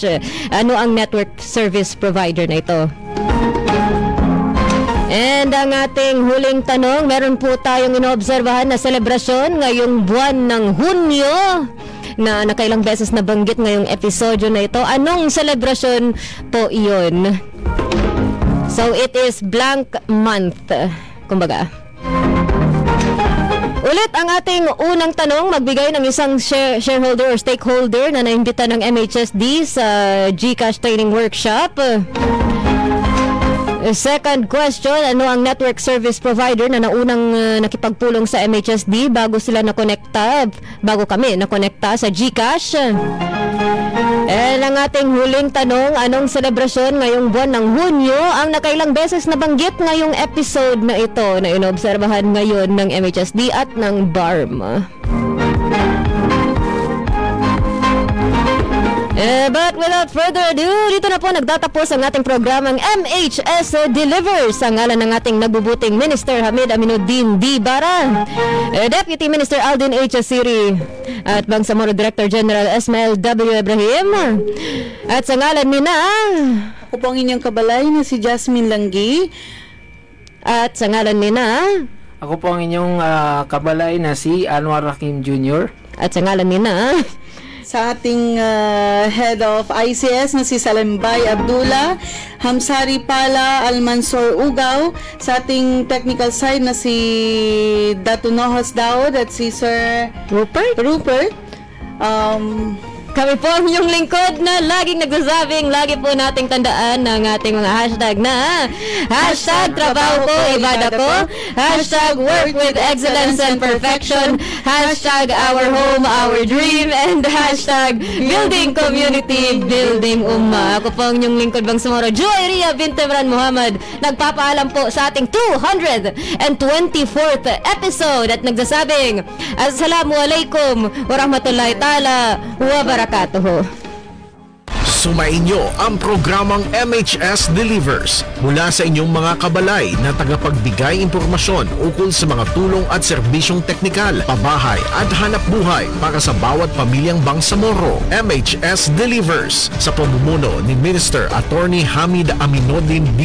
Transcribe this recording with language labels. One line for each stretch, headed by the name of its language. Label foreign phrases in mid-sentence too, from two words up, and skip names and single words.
Filipino: Ano ang network service provider na ito? And ang ating huling tanong, meron po tayong inoobserbahan na selebrasyon ngayong buwan ng Hunyo na nakailang beses na banggit ngayong episodyo na ito. Anong selebrasyon po iyon?
English: So it is blank month,
Filipino: kumbaga. Ulit ang ating unang tanong, magbigay ng isang
English: shareholder or stakeholder
Filipino: na naimbita ng MHSD sa GCash training workshop.
English: Second question,
Filipino: ano ang network service provider na naunang nakipagpulong sa MHSD bago kami nakonekta sa GCash? And ang ating huling tanong, anong selebrasyon ngayong buwan ng Hunyo ang nakailang beses nabanggit ngayong episode na ito na inobserbahan ngayon ng MHSD at ng BARM?
English: But without further ado,
Filipino: dito na po nagtatapos ang ating programang MHS Delivers sa ngalan ng ating nabubuting Minister Hamid Aminuddin D. Bara, Deputy Minister Aldin H. Asiri, at Bangsamoro Director General Esmael W. Ibrahim, at sa ngalan nina ako po ang inyong kabalay na si Jasmine Langgi, at sa ngalan nina ako po ang inyong kabalay na si Anwar Rakim Jr. at sa ngalan nina sa ating
English: head of ICS
Filipino: na si Salembay Abdullah, Hamsari Pala Almansor Ugaw, sa ating
English: technical side
Filipino: na si Datu Nohos Daud at si Sir Rupert. Kami po ang inyong lingkod na laging nagsasabing lagi po nating tandaan ng ating mga hashtag na hashtag trabaho ko, ibada ko,
English: hashtag work with excellence and perfection, hashtag our home, our dream, and hashtag building community, building umma.
Filipino: Ako po ang inyong lingkod Bangsamoro, Joyeria Bintemran Muhammad, nagpapaalam po sa ating 224th episode at nagsasabing
Arabic: السلام عليكم ورحمة الله تعالى وبركاته.
Filipino: Sumainyo ang programang MHS Delivers mula sa inyong mga kabalay na tagapagbigay impormasyon ukol sa mga tulong at serbisyong teknikal, pabahay at hanap buhay para sa bawat pamilyang Bangsamoro. MHS Delivers sa pamumuno ni Minister Attorney Hamid Aminuddin D.